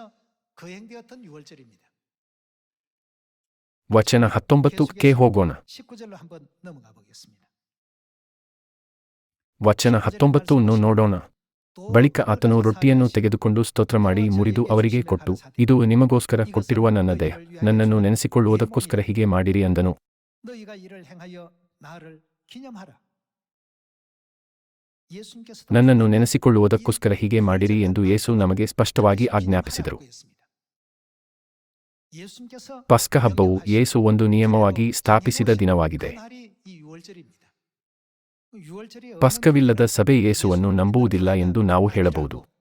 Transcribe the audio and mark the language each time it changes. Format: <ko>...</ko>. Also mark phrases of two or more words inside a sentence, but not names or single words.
<kn>ವಚನ 19ಕ್ಕೆ ಹೋಗೋಣ. ವಚನ 19 ನೋಡೋಣ. ಬಳಿಕ ಆತನು ರೊಟ್ಟಿಯನ್ನು ತೆಗೆದುಕೊಂಡು ಸ್ತೋತ್ರಮಾಡಿ ಮುರಿದು ಅವರಿಗೆ ಕೊಟ್ಟು, ಇದು ನಿಮಗೋಸ್ಕರ ಕೊಟ್ಟಿರುವ ನನ್ನ ದೇಹ, ನನ್ನನ್ನು ನೆನೆಸಿಕೊಳ್ಳುವುದಕ್ಕೋಸ್ಕರ ಹೀಗೆ ಮಾಡಿರಿ ಅಂದನು.</kn> <ko>너희가 이를 행하여 나를 기념하라.</ko> <kn>ನನ್ನನ್ನು ನೆನೆಸಿಕೊಳ್ಳುವುದಕ್ಕೋಸ್ಕರ ಹೀಗೆ ಮಾಡಿರಿ ಎಂದು ಯೇಸು ನಮಗೆ ಸ್ಪಷ್ಟವಾಗಿ ಆಜ್ಞಾಪಿಸಿದರು. ಪಸ್ಕ ಹಬ್ಬವು ಯೇಸು ಒಂದು ನಿಯಮವಾಗಿ ಸ್ಥಾಪಿಸಿದ ದಿನವಾಗಿದೆ. ಪಸ್ಕವಿಲ್ಲದ ಸಭೆ ಯೇಸುವನ್ನು ನಂಬುವುದಿಲ್ಲ ಎಂದು ನಾವು ಹೇಳಬಹುದು.</kn>